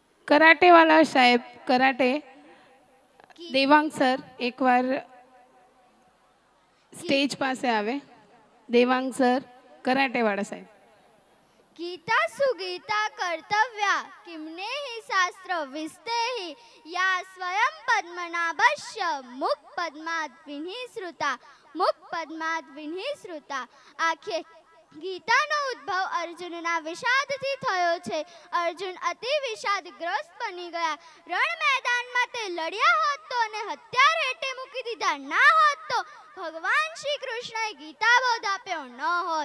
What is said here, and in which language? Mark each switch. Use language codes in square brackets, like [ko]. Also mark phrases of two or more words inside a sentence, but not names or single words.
[gu] કરાટેવાળા સાહેબ કરાટે દેવાંગ સર એકવાર સ્ટેજ પાસે આવે. દેવાંગ સર કરાટેવાળા સાહેબ. [sa] गीता सुगीता कर्तव्या किमने हि शास्त्र विस्तेहि या स्वयं पद्मनाभस्य मुख पद्मात् विनिसृता मुख पद्मात् विनिसृता [gu] આખે ગીતાનો ઉદ્ભવ અર્જુનના વિષાદથી થયો છે. અર્જુન અતિ વિષાદગ્રસ્ત બની ગયા. રણ મેદાનમાં તે લડ્યા હોત તો અને હત્યાર હેઠે મૂકી દીધા ના હોત તો ભગવાન શ્રી કૃષ્ણએ ગીતા બોધ આપ્યો ન હોત.